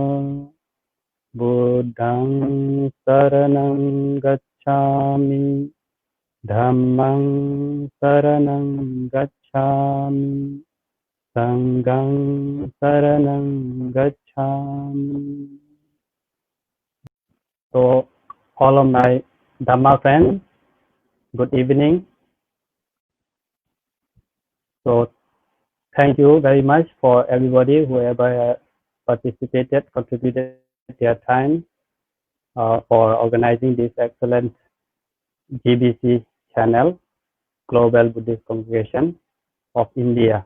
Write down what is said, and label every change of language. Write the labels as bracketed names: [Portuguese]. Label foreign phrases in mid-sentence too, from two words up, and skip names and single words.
[Pali] Buddhaṃ saraṇaṃ gacchāmi, Dhammaṃ saraṇaṃ gacchāmi, Sanghaṃ saraṇaṃ gacchāmi. [English] So, all of my Dhamma friends, good evening. So, thank you very much for everybody, whoever participated, contributed their time for organizing this excellent GBC channel, Global Buddhist Congregation of India.